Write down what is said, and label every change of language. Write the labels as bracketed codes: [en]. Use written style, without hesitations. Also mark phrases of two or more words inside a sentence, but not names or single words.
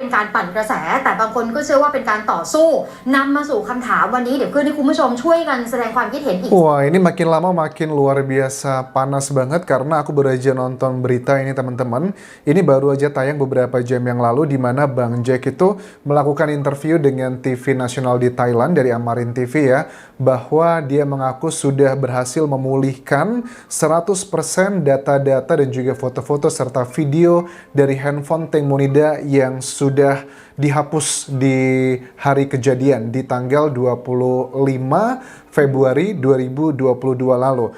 [th] เป็นการปั่นกระแสแต่บางคนก็เชื่อว่าเป็นการต่อสู้นำมาสู่คำถามวันนี้เดี๋ยวขึ้นให้คุณผู้ชมช่วยกันแสดงความคิดเห็นอีก [id] Wah, ini makin lama makin luar biasa panas banget karena aku baru aja nonton berita ini teman-teman. Ini baru aja tayang beberapa jam yang lalu di mana Bang Jack itu melakukan interview dengan TV nasional di Thailand dari Amarin TV ya, bahwa dia mengaku sudah berhasil memulihkan 100% data-data dan juga foto-foto serta video dari handphone Teng Monida yang sudah dihapus di hari kejadian di tanggal 25 Februari 2022 lalu.